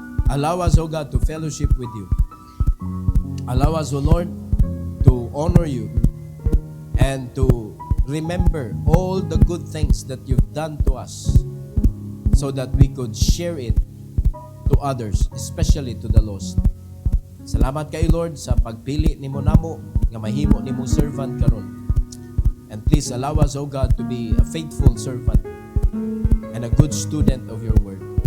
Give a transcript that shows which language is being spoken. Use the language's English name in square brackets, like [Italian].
[English] Allow us, O God, to fellowship with you. Allow us, O Lord, to honor you and to remember all the good things that you've done to us so that we could share it to others, especially to the lost. [Cebuano] Salamat kay Lord sa pagpili nimo namo nga mahimo nimo servant karon. [English] And please allow us, O God, to be a faithful servant and a good student of your word.